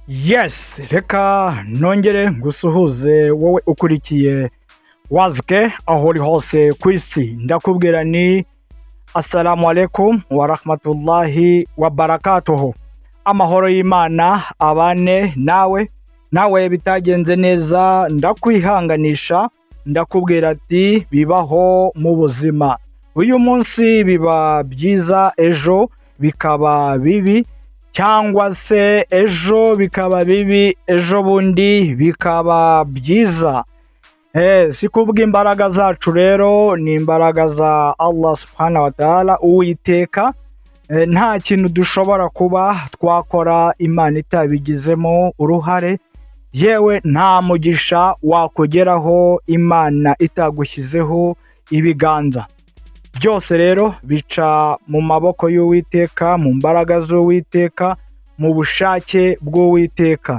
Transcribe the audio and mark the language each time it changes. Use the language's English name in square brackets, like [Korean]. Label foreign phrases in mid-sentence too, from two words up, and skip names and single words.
[Kinyarwanda] Yes, reka nongere ngusuhuze wowe ukurikiye wazike aho uri hose ku isi. Ndakubwira ni [Arabic] السلام عليكم ورحمة الله وبركاته. [Kinyarwanda] Amahoro y'Imana abane nawe bitagenze neza ndakwihanganisha, ndakubwira ati bibaho mu buzima. Uyu munsi biba byiza, ejo bikaba bibi, cyangwa se ejo bikaba bibi, ejo bundi bikaba byiza. Si kubwa imbaraga zacu rero, ni imbaraga za [Arabic] الله سبحانه وتعالى, [Kinyarwanda] Uwiteka. Nta kintu dushobora kuba twakora Imana itabigizemo uruhare, yewe nta mugisha wakugeraho Imana itagushyizeho ibiganza. Byose rero bica mu maboko y'Uwiteka, mu mbaraga z'Uwiteka, mu bushake bw'Uwiteka.